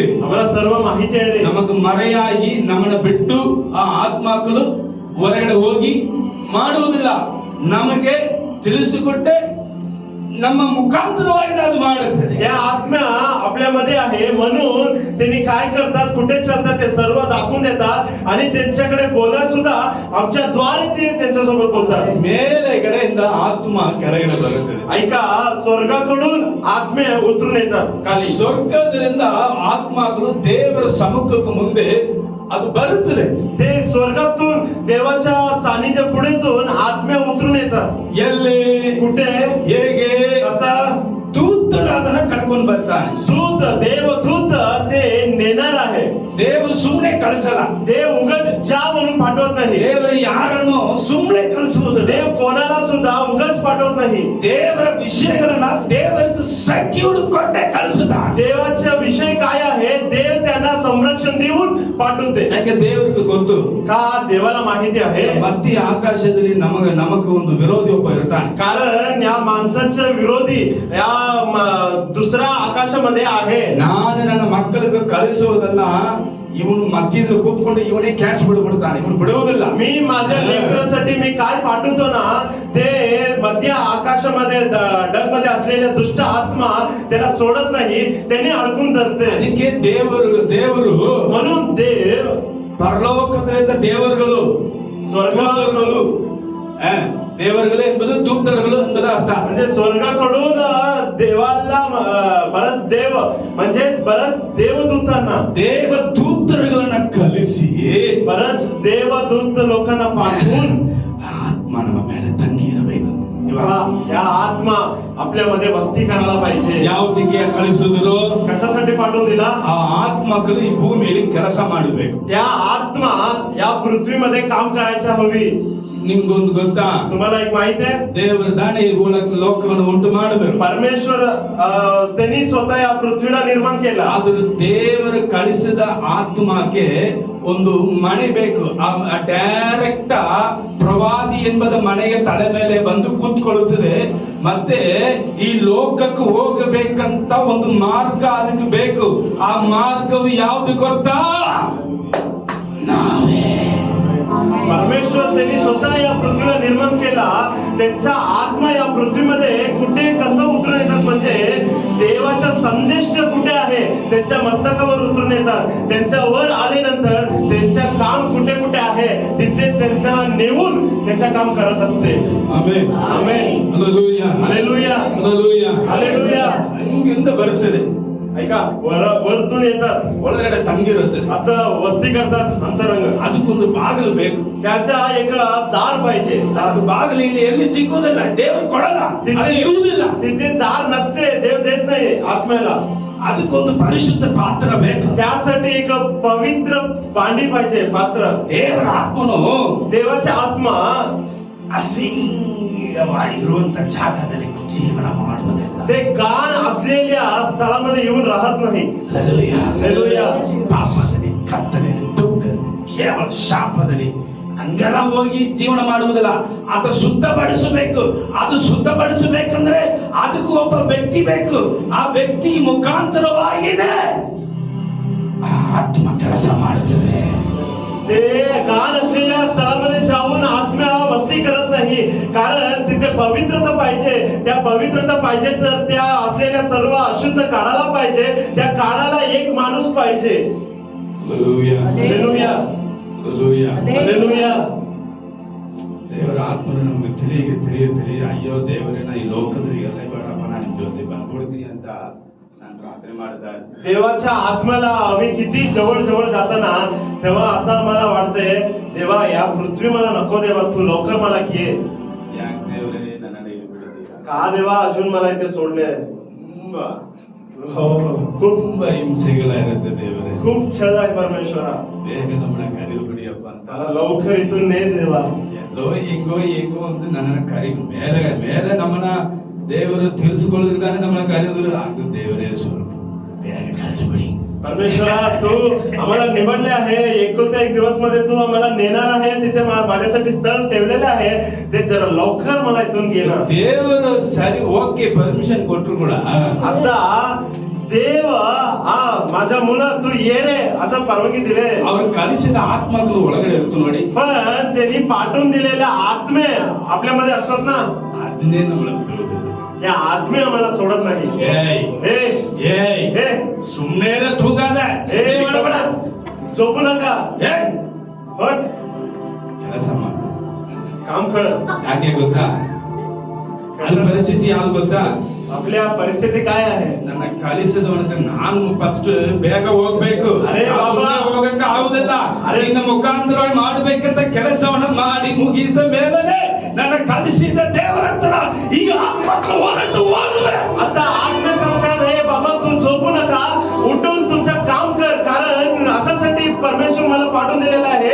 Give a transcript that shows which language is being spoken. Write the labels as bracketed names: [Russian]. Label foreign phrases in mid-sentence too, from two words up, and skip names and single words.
[Marathi] आम्हाला सर्व माहिती आहे रे. [Kannada] ನಮಗೆ ಮರೆಯಾಗಿ ನಮ್ಮನ್ನ ಬಿಟ್ಟು ಆ ಆತ್ಮಗಳು ಹೊರಗಡೆ ಹೋಗಿ ಮಾಡುವುದಿಲ್ಲ, ನಮಗೆ ತಿಳಿಸಿಕೊಟ್ಟೆ ನಮ್ಮ ಮುಖಾಂತರವಾಗಿ ಅದು ಮಾಡುತ್ತದೆ. [Marathi] या आत्म्या आपल्यामध्ये आहे म्हणून त्यांनी काय करतात, कुठे चालतात ते सर्व दाखवून देतात आणि त्यांच्याकडे बोला सुद्धा आमच्या द्वारे ते त्यांच्यासोबत बोलतात. [Kannada] ಮೇಲೆ ಕಡೆಯಿಂದ ಆತ್ಮ ಕೆಳಗಡೆ ಬರುತ್ತದೆ. [Marathi] ऐका, स्वर्गाकडून आत्मे उतरून येतात खाली. [Kannada] ಸ್ವರ್ಗದಿಂದ ಆತ್ಮಗಳು ದೇವರ ಸಮ್ಮುಖಕ್ಕೆ ಮುಂದೆ ಅದು ಬರುತ್ತದೆ. [Marathi] ते स्वर्गातून देवाच्या सानिध्य पुढेतून आत्म्या उतरून येतात. [Kannada] ಎಲ್ಲಿ, [Marathi] कुठे, [Kannada] ಹೇಗೆ, [Marathi] कसा? [Kannada] ದೂತನು ಅದನ್ನ ಕರ್ಕೊಂಡು ಬರ್ತಾನೆ. [Marathi] दूत, देवदूत ते नेणार आहे. [Kannada] ದೇವರು ಸುಮ್ಮನೆ ಕಳಿಸಲ್ಲ. [Marathi] देव उगाच जा म्हणून पाठवत नाही. [Kannada] ದೇವರು ಯಾರನ್ನು ಸುಮ್ಮನೆ ಕಳಿಸುವುದು. [Marathi] देव कोणाला सुद्धा उगाच पाठवत नाही. [Kannada] ದೇವರ ವಿಷಯಗಳನ್ನ ದೇವರಿಗೆ ಸೆಕ್ಯೂರ್ಡ್ ಕೊಟ್ಟೆ ಕಳಿಸುತ್ತಾನೆ. [Marathi] देवाचा विषय काय आहे, देव त्यांना संरक्षण देऊन पाठवते. [Kannada] ಯಾಕೆ ದೇವರಿಗೆ ಗೊತ್ತು, [Marathi] का देवाला माहिती आहे, [Kannada] ಮಧ್ಯ ಆಕಾಶದಲ್ಲಿ ನಮಗೆ ಒಂದು ವಿರೋಧಿ ಒಬ್ಬ ಇರ್ತಾನೆ. [Marathi] कारण या माणसाच्या विरोधी या दुसऱ्या आकाशामध्ये आहे. [Kannada] ನಾನು ನನ್ನ ಮಕ್ಕಳಿಗೆ ಕಳಿಸುವುದಲ್ಲ, ಇವನು ಮಧ್ಯದಲ್ಲಿ ಕೂತ್ಕೊಂಡು ಇವನೇ ಕ್ಯಾಚ್ ಬಿಡ್ತಾನೆ, ಇವನು ಬಿಡುವುದಿಲ್ಲ. [Marathi] मी माझ्या लेकरासाठी मी काय पाठवतो ना, ते मध्य आकाशामध्ये डगमध्ये असलेल्या दुष्ट आत्मा त्याला सोडत नाही, त्याने अडकून धरते. [Kannada] ಅದಕ್ಕೆ ದೇವರು [Marathi] म्हणून देव, [Kannada] ಪರಲೋಕದಿಂದ ದೇವರುಗಳು, [Marathi] स्वर्गाकडून, [Kannada] ದೇವರುಗಳು ಎಂಬುದು ದೂತರುಗಳು ಎಂಬುದು ಅರ್ಥ. [Marathi] म्हणजे स्वर्गाकडून देवाला बरच देव म्हणजे बरच देवदूतांना, [Kannada] ದೇವದೂತರುಗಳನ್ನ ಕಲಿಸಿ [Marathi] बरच देवदूत लोकांना पाठवून [Kannada] ಆತ್ಮ ನಮ್ಮ ಮೇಲೆ ತಂಗಿ ಇರಬೇಕು. [Marathi] या आत्मा आपल्यामध्ये वस्ती करायला पाहिजे. [Kannada] ಯಾವುದಕ್ಕೆ ಕಳಿಸಿದ್ರು, [Marathi] कशासाठी पाठवून दिला? [Kannada] ಆ ಆತ್ಮಗಳು ಈ ಭೂಮಿಯಲ್ಲಿ ಕೆಲಸ ಮಾಡಬೇಕು. [Marathi] या आत्मा या पृथ्वीमध्ये काम करायला हवी. [Kannada] ನಿಮ್ಗೊಂದು ಗೊತ್ತಾ, [Marathi] तुम्हाला एक माहिती आहे, [Kannada] ದೇವರು ದಾನಿ ಲೋಕವನ್ನು ಉಂಟು ಮಾಡಿದರು. [Marathi] परमेश्वर त्यांनी स्वतः या पृथ्वीला निर्माण केला. [Kannada] ಆದರೂ ದೇವರು ಕಳಿಸಿದ ಆತ್ಮಕ್ಕೆ ಒಂದು ಮನೆ ಬೇಕು. ಆ ಡೈರೆಕ್ಟ್ ಪ್ರವಾದಿ ಎಂಬುದ ಮನೆಗೆ ತಲೆ ಮೇಲೆ ಬಂದು ಕೂತ್ಕೊಳ್ಳುತ್ತದೆ. ಮತ್ತೆ ಈ ಲೋಕಕ್ಕೆ ಹೋಗಬೇಕಂತ ಒಂದು ಮಾರ್ಗ ಅದಕ್ಕೆ ಬೇಕು. ಆ ಮಾರ್ಗವು ಯಾವುದು ಗೊತ್ತಾ? ನಾವೇ. [Marathi] परमेश्वर त्यांनी स्वतः या पृथ्वीला निर्माण केला. त्यांचा आत्मा या पृथ्वीमध्ये कुठे कसं उतरून येतात म्हणजे देवाचा संदेश कुठे आहे त्यांच्या मस्तकावर उतरून येतात. त्यांच्या वर आल्यानंतर त्यांच्या काम कुठे कुठे आहे तिथे त्यांना नेऊन त्यांच्या काम करत असते. [Kannada] ಆಮೆನ್. [Marathi] आमेन. [Kannada] ಹಲ್ಲೆಲೂಯಾ. [Marathi] हालेलुया. [Kannada] ಹಲ್ಲೆಲೂಯಾ. [Marathi] हालेलुया. [Kannada] ಹಿಂಗಿಂದ ಬರ್ತದೆ. [Marathi] ऐका वरतून येतात, [Kannada] ಒಳಗಡೆ ತಂಗಿರುತ್ತೆ. [Marathi] आता वस्ती करतात अंतरंग. [Kannada] ಅದಕ್ಕೊಂದು ಬಾಗಿಲು ಬೇಕು. [Marathi] त्याचा एक दार पाहिजे. [Kannada] ಅದು ಬಾಗಿಲು ಇಲ್ಲಿ ಎಲ್ಲಿ ಸಿಕ್ಕುವುದಿಲ್ಲ, ದೇವರು ಕೊಡಲ್ಲ, ಅದು ಇರುವುದಿಲ್ಲ. [Marathi] तिथे दार नसते, देव देत नाही आत्म्याला. [Kannada] ಅದಕ್ಕೊಂದು ಪರಿಶುದ್ಧ ಪಾತ್ರ ಬೇಕು. [Marathi] त्यासाठी एक पवित्र भांडी पाहिजे, पात्र. [Kannada] ದೇವರ ಆತ್ಮನು [Marathi] देवाचा आत्मा [Kannada] ಅಸಿಂಗವಾಗಿರುವಂತ ಜಾಗದಲ್ಲಿ ಜೀವನ ಮಾಡುವುದಿಲ್ಲ. [Marathi] ते गाण असलेल्या ಸ್ಥಳमध्ये येऊन राहत नाही. [Kannada] ಹಲ್ಲೆಲೂಯಾ. [Marathi] हालेलुया. [Kannada] ಪಾಪದಲ್ಲಿ, ಕತ್ತಲೆಯಲ್ಲಿ, ದುಃಖದಲ್ಲಿ, ಕೇವಲ ಶಾಪದಲ್ಲಿ ಹಂಗೆಲ್ಲ ಹೋಗಿ ಜೀವನ ಮಾಡುವುದಿಲ್ಲ. ಆತ ಶುದ್ಧಪಡಿಸಬೇಕು. ಅದು ಶುದ್ಧಪಡಿಸಬೇಕಂದ್ರೆ ಅದಕ್ಕೂ ಒಬ್ಬ ವ್ಯಕ್ತಿ ಬೇಕು. ಆ ವ್ಯಕ್ತಿ ಮುಖಾಂತರವಾಗಿನೇ ಆ ಆತ್ಮ ಕೆಲಸ ಮಾಡುತ್ತದೆ. [Marathi] ते गाण असलेल्या स्थळामध्ये जाऊन आत्मा वस्ती करत नाही, कारण तिथे पवित्रता पाहिजे. त्या पवित्रता पाहिजे तर त्या असलेल्या सर्व अशुद्ध काढायला पाहिजे. त्या काढायला एक माणूस पाहिजे. [Kannada] ಹಲ್ಲೆಲೂಯಾ. [Marathi] हालेलुया. [Kannada] ಹಲ್ಲೆಲೂಯಾ. [Marathi] हालेलुया. [Kannada] ದೇವರ ಆತ್ಮನು ನಮಗೆ ತಿಳಿಯ ಅಯ್ಯೋ ದೇವರೇ, ನಾ ಈ ಲೋಕದಲ್ಲಿ ಎಲ್ಲ ಬೇಡಪ್ಪ, ನಾನು ನಿಮ್ ಜೊತೆ ಬಂದ್ಬಿಡ್ತೀನಿ ಅಂತ ನಾನು ಪ್ರಾರ್ಥನೆ ಮಾಡಿದೆ. [Marathi] देवाच्या आत्म्याला आम्ही किती जवळ जवळ जाताना तेव्हा असं आम्हाला वाटतंय, देवा या पृथ्वी मला नको, देवा तू लवकर मला घे. [Kannada] ಯಾಕೆ ದೇವರೇ ನನ್ನನ್ನು ಇಲ್ಲಿ ಬಿಡುತ್ತೀರಾ? [Marathi] का देवा अजून मला इथे सोडले? [Kannada] ತುಂಬಾ [Marathi] हो, [Kannada] ತುಂಬಾ ಹಿಂಸೆಗಳಿರುತ್ತೆ ದೇವರೇ. [Marathi] खूप छळ आहे परमेश्वरा. [Kannada] ಬೇಗ ನಮ್ಮನ್ನ ಕರೆದು ಬಿಡಿಯಪ್ಪ ಅಂತ [Marathi] मला लवकर इथून ने देवा. [Kannada] ಎಲ್ಲೋ ಹೆಂಗೋ ಅಂತ ನನ್ನನ್ನು ಕರಿ ಮೇಲೆ ನಮ್ಮನ್ನ ದೇವರು ತಿಳಿಸ್ಕೊಳ್ಳೋದ್ರಿಂದಾನೆ ನಮ್ಮನ್ನ ಕರೆದ್ರು. ಅದು ದೇವರೇ ಸ್ವಲ್ಪ ಬೇಗ ಕಳಿಸ್ಬಿಡಿ. [Marathi] परमेश्वरा तू आम्हाला निवडले आहे, एकुलता एक दिवस मध्ये तू आम्हाला नेणार आहे, तिथे माझ्यासाठी स्थळ ठेवलेले आहे, ते जरा लवकर मला इथून घे ना. [Kannada] ದೇವರು ಸರಿ [English] okay permission [Kannada] ಕೊಟ್ಟರು ಕೂಡ [Marathi] आता देव माझ्या मुला तू ये रे असं परवानगी दिले, [Kannada] ಅವ್ರು ಕಲಿಸಿದ ಆತ್ಮಗಳು ಒಳಗಡೆ ಇರುತ್ತೆ ನೋಡಿ. [Marathi] पण त्यांनी पाठवून दिलेल्या आत्मे आपल्यामध्ये असतात ना, [Kannada] ಅದನ್ನೇ ನಮ್ಮನ್ನ ಬಿಡುವುದಿಲ್ಲ. [Marathi] या आत्मे आम्हाला सोडत नाही. ಏಯ್ ಏಯ್ हे [Kannada] ಸುಮ್ಮನೆ ತೂಗಾದ ಮಾಡಬೇಡ, [Marathi] झोपू नका, हट [Kannada] ಕೆಲಸ ಮಾಡ. [Marathi] काम कर. [Kannada] ಯಾಕೆ ಗೊತ್ತಾ? ಅದು ಪರಿಸ್ಥಿತಿ ಯಾವ್ದು ಗೊತ್ತಾ? [Marathi] आपल्या परिस्थिती काय आहे? [Kannada] ನನ್ನ ಕಲಿಸಿದವನಿಗೆ ನಾನು ಫಸ್ಟ್ ಬೇಗ ಹೋಗ್ಬೇಕು. ಅರೆ ಬಾಬಾ, ಹೋಗಕ್ಕೆ ಆಗುದಿಲ್ಲ. ಅರೆ ನಿನ್ನ ಮುಖಾಂತರ ಮಾಡಬೇಕಂತ ಕೆಲಸವನ್ನ ಮಾಡಿ ಮುಗಿದ ಮೇಲೆ ನನ್ನ ಕಲಿಸಿದ ದೇವರ ಹತ್ರ ಈಗ ಆತ್ಮಕ್ಕೆ ಹೊರಟು ಹೋಗುವೆ. [Marathi] आता आत्मे सांगतात, हे बाबा तू झोपू नका, उठून तुमचं काम कर, कारण अशासाठी परमेश्वर मला पाठवून दिलेला आहे.